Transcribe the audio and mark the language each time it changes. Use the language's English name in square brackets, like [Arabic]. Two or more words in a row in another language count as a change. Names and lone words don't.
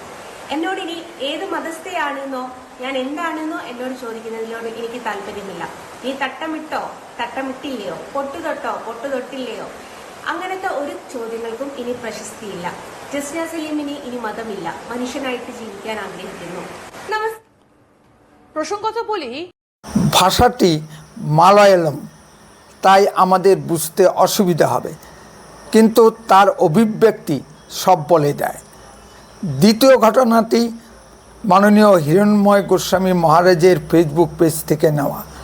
[Malayalam] എന്നോട് ഇനി ഏത് മതസ്ഥയാണെന്നോ ഞാൻ എന്താണെന്നോ എന്നോട് ചോദിക്കുന്നതിനോട് എനിക്ക് താല്പര്യമില്ല. നീ തട്ടമിട്ടോ തട്ടമിട്ടില്ലയോ, പൊട്ടുതൊട്ടോ പൊട്ടുതൊട്ടില്ലയോ, അങ്ങനത്തെ ഒരു ചോദ്യങ്ങൾക്കും ഇനി പ്രശസ്തിയില്ല. ജസ്ന സലീമിന് ഇനി മതമില്ല, മനുഷ്യനായിട്ട് ജീവിക്കാൻ ആഗ്രഹിക്കുന്നു. [Bangla] প্রসঙ্গত বলি, ভাষাটি মালয়ালম, তাই আমাদের বুঝতে অসুবিধা হবে, কিন্তু তার অভিব্যক্তি সব বলে দেয়। দ্বিতীয় ঘটনাটি মাননীয় হিরণময় গোস্বামী মহারাজের ফেসবুক পেজ থেকে নেওয়া।